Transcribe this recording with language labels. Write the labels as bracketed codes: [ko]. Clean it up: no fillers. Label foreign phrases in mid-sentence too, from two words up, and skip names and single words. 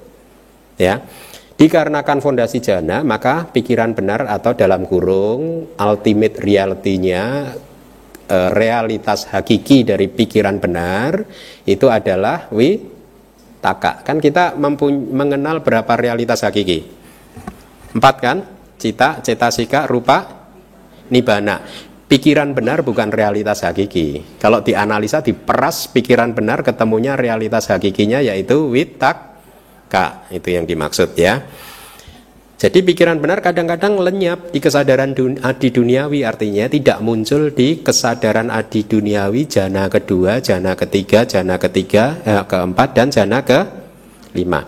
[id] Ya, dikarenakan fondasi jana, maka pikiran benar atau dalam kurung [en] ultimate reality- [id] nya, realitas hakiki dari pikiran benar itu adalah witaka. Kan kita mengenal berapa realitas hakiki? 4 kan? Cita, cetasika, rupa, nibbana. Pikiran benar bukan realitas hakiki. Kalau dianalisa, diperas pikiran benar, ketemunya realitas hakikinya yaitu witaka. Itu yang dimaksud ya. Jadi pikiran benar kadang-kadang lenyap di kesadaran adi duniawi, artinya tidak muncul di kesadaran adi duniawi jana kedua, jana ketiga, keempat, dan jana kelima.